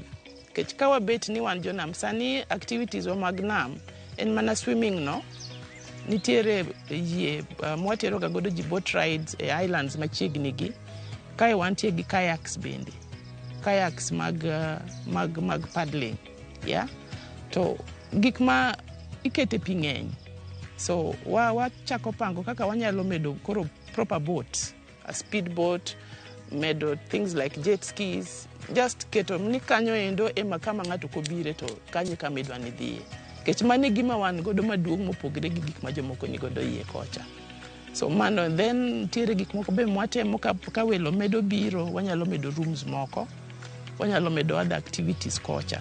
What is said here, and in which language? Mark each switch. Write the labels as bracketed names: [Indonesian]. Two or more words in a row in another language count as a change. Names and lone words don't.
[Luo (Kenya and Tanzania)] Kawa bet ni wan jonam sani activities wa mag nam en mana swimming no, nitiere yie mwatero ga godo ji [English] boat rides [Luo (Kenya and Tanzania)] e islands machiegni gi. Kae wantie gi kayaks bende, kayaks mag paddling, yeah. To gik ma ikete pi ng'eny, so wachako pango kaka wanyalo medo koro [English] proper boat, a speed boat, [Luo (Kenya and Tanzania)] medo [English] things like jet skis. [Luo (Kenya and Tanzania)] Just keto ni kanyo endo ema kama ng'ato kobire to kanyo kama idwa ni dhiye. Kech mane gima wan godo maduong' mopogre gi gik ma jomoko ni godo yie kocha. So mano, then tiere gik moko be mwatemo ka welo medo biro, wanyalo medo rooms moko, wanyalo medo [English] other activities [Luo (Kenya and Tanzania)] kocha.